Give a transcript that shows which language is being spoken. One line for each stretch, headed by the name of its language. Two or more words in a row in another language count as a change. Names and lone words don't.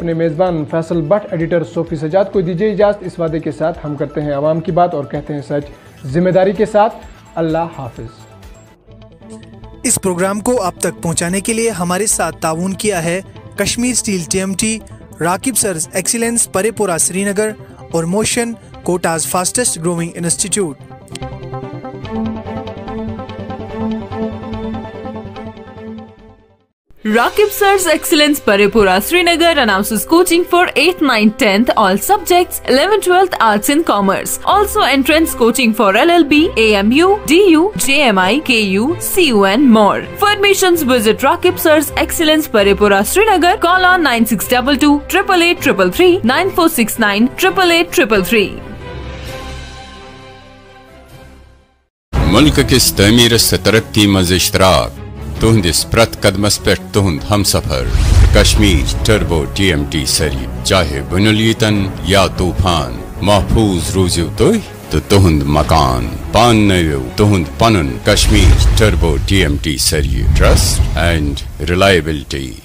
Hindi: अपने मेज़बान फैसल भट्ट, एडिटर सोफी सजाद को दीजिए इजाज़त इस वादे के साथ, हम करते हैं आवाम की बात और कहते हैं सच जिम्मेदारी के साथ। अल्लाह हाफिज। इस प्रोग्राम को आप तक पहुंचाने के लिए हमारे साथ ताउन किया है कश्मीर स्टील TMT, राकिब सर्स एक्सीलेंस परेपुरा श्रीनगर और मोशन कोटा's
English: fastest growing institute. Rakib Sir's Excellence Parepura Srinagar announces coaching for 8th, 9th, 10th all subjects, 11th, 12th Arts and Commerce. Also entrance coaching for LLB, AMU, DU, JMI, KU, CU and more. For admissions visit Rakib Sir's Excellence Parepura Srinagar. Call on 9622 888 333 9469 888 333.
Kashmiri: मुल्क किस तमीर से तरक्की मज इश्तराक तुहंदिस प्रत कदमस पे तुहंद हम सफर कश्मीर टर्बो TMT सरी चाहे बुनुलियतन या तूफान महफूज रूज़ तो तुहंद मकान पान नयो तुहंद पनुन कश्मीर टर्बो TMT सरी
English: trust and reliability.